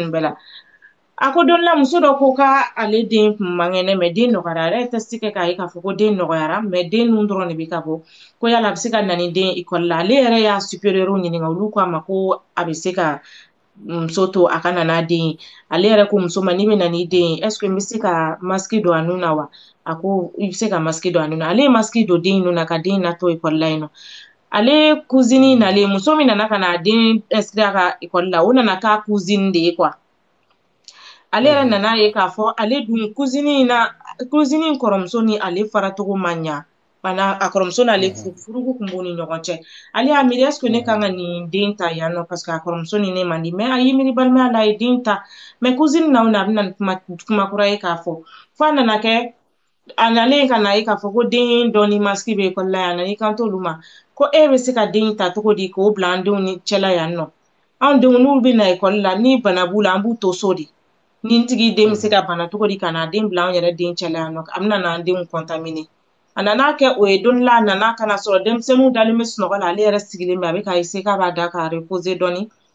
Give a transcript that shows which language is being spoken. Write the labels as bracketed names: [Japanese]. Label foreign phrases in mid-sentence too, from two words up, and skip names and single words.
[Bambara] ninnu bɛɛ la a ko don la muso dɔ ko k'ale den kun man kɛnɛ mais den nɔgɔyara a yɛrɛ test kɛ k'a ye k'a fɔ ko den nɔgɔyara mais den nun dɔrɔn de bɛ ka bɔ ko yala a bɛ se ka na ni den école la ale yɛrɛ y'a supérieur ɲininka olu ko a ma ko a bɛ se ka muso to a ka na n'a den ye ale yɛrɛ ko muso ma n'i bɛ na n'i den ye [French] est-ce que [Bambara] n bɛ se ka masque don a nun na wa a ko i bɛ se ka masque don a nun na ale ye masque don den nun na ka den natɔ école la yen nɔ ale cousine nalen muso min nana ka na a den inscrit a ka école la o nana k'a cousine de ye quoi ale yɛrɛ nana ye k'a fɔ ale dun cousine in kɔrɔmuso ni ale faracogo man ɲa a kɔrɔmuso n'ale furuko kun b'u ni ɲɔgɔn cɛ ale y'a miiri [French] est-ce que [Bambara] ne kan ka nin den ta yan nɔ parce que a kɔrɔmuso ni ne man di mais a y'i miiri balimaya la a ye den ta mais cousine na o na a bɛna ni kuma kura ye k'a fɔ fo a nana kɛ a nalen ka na ye k'a fɔ ko den dɔ ni masque bɛ école la yan nɔ n'i kan t'olu ma ko e bɛ se ka den ta cogo di k'o bila an denw ni cɛla yan nɔ anw denw n'u bɛ na école la ni bana b'u la an b'u to so de ni n tigi den bɛ se ka bana cogo di ka na den bila an yɛrɛ den cɛla yan nɔ a bɛna n'an denw contaminer a nana kɛ o ye don la a nana ka na sɔrɔ denmisɛnninw dalen bɛ sunɔgɔ la ale yɛrɛ sigilen bɛ a bɛ k'a essayer k'a b'a da ka reposer dɔɔni